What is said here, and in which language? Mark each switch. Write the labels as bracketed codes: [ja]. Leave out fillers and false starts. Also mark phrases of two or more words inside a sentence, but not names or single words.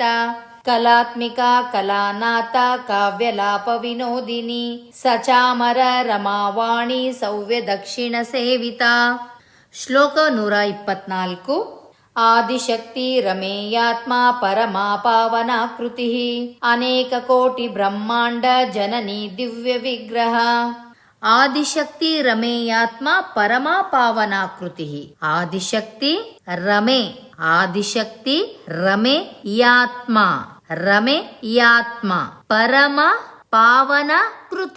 [sa] ಕಲಾತ್ಮಿಕ ಕಲಾನಾಥ ಕಾವ್ಯಲಾಪ ವಿನೋದಿನಿ ಸಚಾಮರ ರಮಾವಾಣಿ ಸವ್ಯ ದಕ್ಷಿಣ ಸೇವಿತ. ಶ್ಲೋಕ 124. ಆದಿಶಕ್ತಿ ರಮೇಯಾತ್ಮ ಪರಮಾ ಪಾವನಾಕೃತಿ ಅನೇಕ ಕೋಟಿ ಬ್ರಹ್ಮಾಂಡ ಜನನಿ ದಿವ್ಯ ವಿಗ್ರಹ. ಆದಿಶಕ್ತಿ ರಮೇಯಾತ್ಮ ಪರಮಾ ಪಾವನಾಕೃತಿ. ಆದಿಶಕ್ತಿ ರಮೇಯಾತ್ಮ ಪರಮ ಪಾವನ ಕೃತಿ.